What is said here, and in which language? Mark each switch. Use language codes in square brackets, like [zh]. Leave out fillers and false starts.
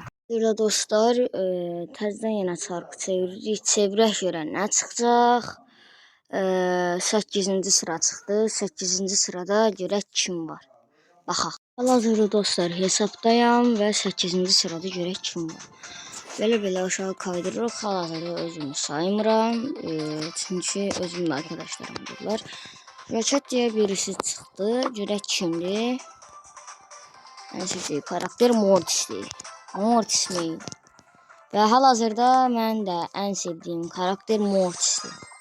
[az] Burada dostlar təzədən yenə çarkı çeviririk. Çevirək görən nə çıxacaq? 8-ci sıra çıxdı. 8-ci sırada görək kim var. Baxaq. Hal-hazırda dostlar hesabdayam və 8-ci sırada görək kim var. Belə aşağı kaydırırıq. Hal-hazırda özümü saymıram. Çünki özümlə arkadaşlarım dururlar. [tr] Raçat diye birisi çıktı. [az] Görək kimdir? [tr] En sevdiği karakter Mortis'dir. Mortis mi? Ve hal-hazırda [az] mən də [tr] en sevdiğim karakter Mortis'dir.